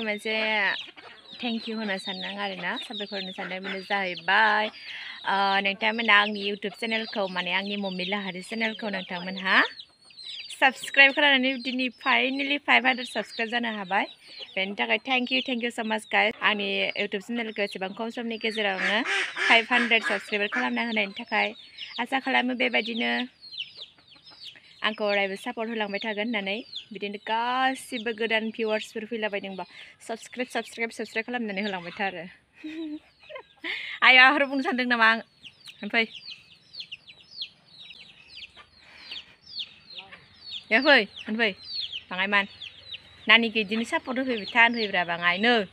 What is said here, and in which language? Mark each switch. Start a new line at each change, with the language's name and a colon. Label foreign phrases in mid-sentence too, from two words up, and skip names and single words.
Bodo: मोनसे
English: thank you
Bodo: होनो सानदों आरोना साबायखर होनो सानदों। बेनो जाहैबाय नोंथांमोना आंनि इउटुब चेनेलखौ माने आंनि मम्मी लाहारि चेनेलखौ नोंथांमोनहा साबस्क्राइब खालामनानै दिनै फाइनालि 500 साबस्क्राइब जानो हाबाय बेनि थाखाय
English: thank you so much guys
Bodo: आंनि इउटुब चेनेलखौ एसेबां खम समनि गेजेरावनो 500 साबस्क्राइब खालामना होनायनि थाखाय आसा खालामो बेबायदिनो आंखौ अरायबो सापर्ट होलांबाय थागोन होननानै बिदिनो गासिबो गोदान भिउवार्सफोर फैलाबायदोंबा साबस्क्राइब खालामनानै होलांबाय था आरो आया आरो बुंनो सानदों नामा ओमफ्राय या फै ओमफ्राय बाङाय मान नानिखौ बिदिनो सापर्ट होफैबाय था होनफैब्रा बाङायनो